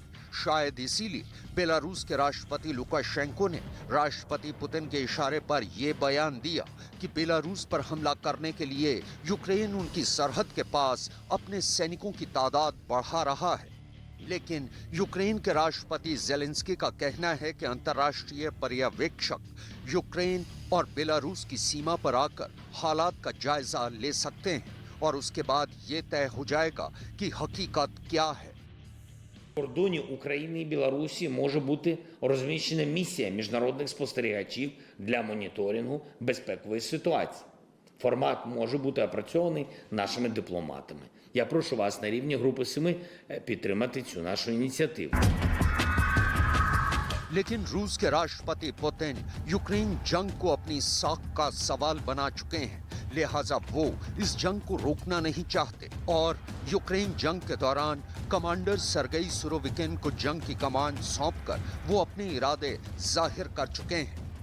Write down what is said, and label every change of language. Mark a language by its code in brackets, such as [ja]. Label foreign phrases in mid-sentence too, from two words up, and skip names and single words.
[hi] शायद इसीलिए बेलारूस के राष्ट्रपति लुकाशेंको ने राष्ट्रपति पुतिन के इशारे पर यह बयान दिया कि बेलारूस पर हमला करने के लिए यूक्रेन उनकी सरहद के पास अपने सैनिकों की तादाद बढ़ा रहा है। लेकिन यूक्रेन के राष्ट्रपति जेलेंस्की का कहना है कि अंतर्राष्ट्रीय पर्यवेक्षक यूक्रेन और बेलारूस की सीमा पर आकर हालात का जायजा ले सकते हैं और उसके बाद ये तय हो जाएगा कि हकीकत क्या है। [uk] В кордоні України і Білорусі може бути розміщена місія міжнародних спостерігачів для моніторингу безпекової ситуації. Формат може бути опрацьований нашими дипломатами. Я прошу вас на рівні Групи 7 підтримати цю нашу ініціативу. [hi] लेकिन रूस के राष्ट्रपति पुतिन यूक्रेन जंग को अपनी साख का सवाल बना चुके हैं। लिहाजा वो इस जंग को रोकना नहीं चाहते और यूक्रेन जंग के दौरान कमांडर सर्गेई सुरोविकिन को जंग की कमान सौंपकर वो अपने इरादे जाहिर कर चुके हैं।